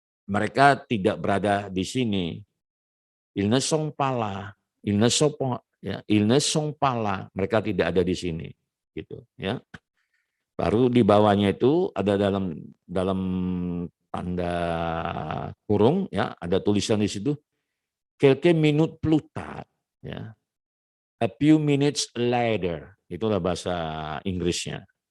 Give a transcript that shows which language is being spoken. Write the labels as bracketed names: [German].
[Indonesian] Mereka tidak berada di sini. [French] Ils ne sont pas là. Ils ne sont pas, ya, ils ne sont pas là. [Indonesian] Mereka tidak ada di sini. Gitu, ya. Baru di bawahnya itu ada dalam dalam tanda kurung, ya, ada tulisan di situ [French] quelques minutes plus tard, [Indonesian] ya. [English] A few minutes later, [Indonesian] itulah bahasa Inggrisnya.